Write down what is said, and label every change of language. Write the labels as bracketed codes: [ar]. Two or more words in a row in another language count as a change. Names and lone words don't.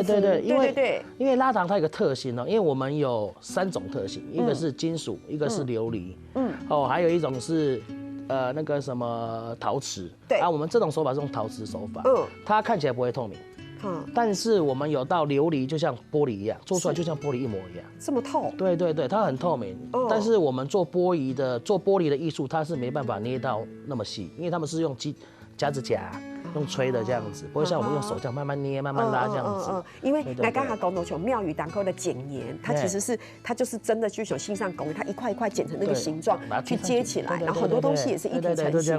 [zh] 對，因為拉糖它有個特性因為我們有3種特性，一個是金屬，一個是琉璃，還有一種是那個什麼陶瓷，對，我們這種手法是用陶瓷手法，它看起來不會透明，但是我們有到琉璃就像玻璃一樣，做出來就像玻璃一模一樣，這麼透，對，它很透明，但是我們做玻璃的藝術，它是沒辦法捏到那麼細，因為他們是用夾子夾。用吹的這樣子，不會像我們用手這樣慢慢捏、慢慢拉這樣子。因為來剛才講到像廟宇當口的剪黏，它其實是它就是真的就像信上工，它一塊一塊剪成那個形狀去接起來，然後很多東西也是一體成型。